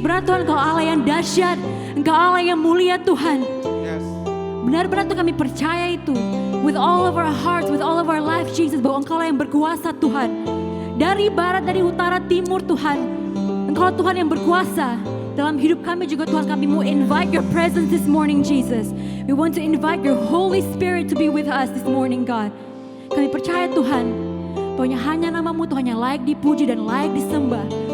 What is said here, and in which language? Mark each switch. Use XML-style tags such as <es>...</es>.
<id>Benar Tuhan, Engkau Allah yang dahsyat, Engkau Allah yang mulia Tuhan. Benar-benar Tuhan kami percaya itu.</id> <en>With all of our hearts, with all of our life Jesus,</en> <id>bahwa Engkau lah yang berkuasa Tuhan. Dari barat, dari utara, timur Tuhan, Engkau Tuhan yang berkuasa. Dalam hidup kami juga Tuhan, kami mau</id> <en>invite your presence this morning Jesus. We want to invite your Holy Spirit to be with us this morning God.</en> <id>Kami percaya Tuhan, bahwa hanya nama-Mu Tuhan yang layak dipuji dan layak disembah.</id>